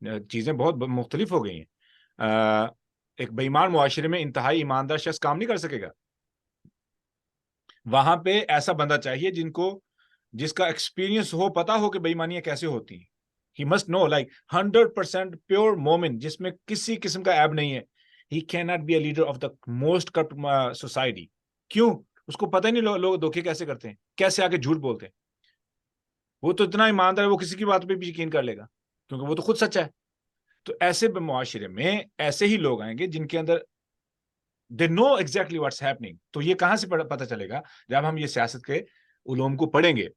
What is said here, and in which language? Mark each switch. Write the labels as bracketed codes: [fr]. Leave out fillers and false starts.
[ur] چیزیں بہت مختلف ہو گئی ہیں. ایک بے ایمان معاشرے میں انتہائی ایماندار شخص کام نہیں کر سکے گا. وہاں پہ ایسا بندہ چاہیے جس کا ایکسپیرینس ہو، پتا ہو کہ بے ایمانیاں کیسے ہوتی ہیں. [en] He must know, like 100% pure [ur] مومن جس میں کسی قسم کا عیب نہیں ہے. [en] He cannot be a leader of the most corrupt society. [ur] کیوں؟ اس کو پتہ ہی نہیں لوگ دھوکے کیسے کرتے ہیں، کیسے آگے جھوٹ بولتے ہیں. وہ تو اتنا ایماندار ہے، وہ کسی کی بات پہ بھی یقین کر لے گا کیونکہ وہ تو خود سچا ہے. تو ایسے معاشرے میں ایسے ہی لوگ آئیں گے جن کے اندر [en] they know exactly what's happening. [ur] تو یہ کہاں سے پتہ چلے گا؟ جب ہم یہ سیاست کے علوم کو پڑھیں گے.